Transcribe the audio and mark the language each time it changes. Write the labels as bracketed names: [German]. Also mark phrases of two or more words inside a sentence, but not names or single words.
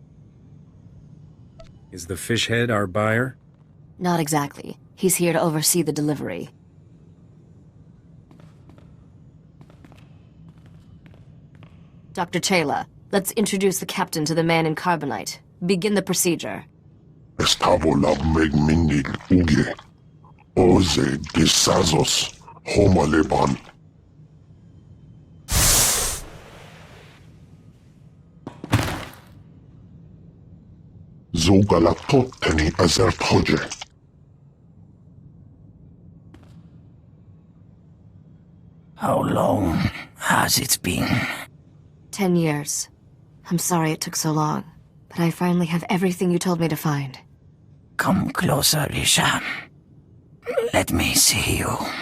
[English] Is the fish head our buyer? Not exactly. He's here to oversee the delivery. Dr. Taylor, let's introduce the captain to the man in carbonite. Begin the procedure. Estavo megminil uge. Oze desazos homaleban. Zogalatoteni azertoje. How long has it been? 10 years. I'm sorry it took so long, but I finally have everything you told me to find. Come closer, Risha. Let me see you.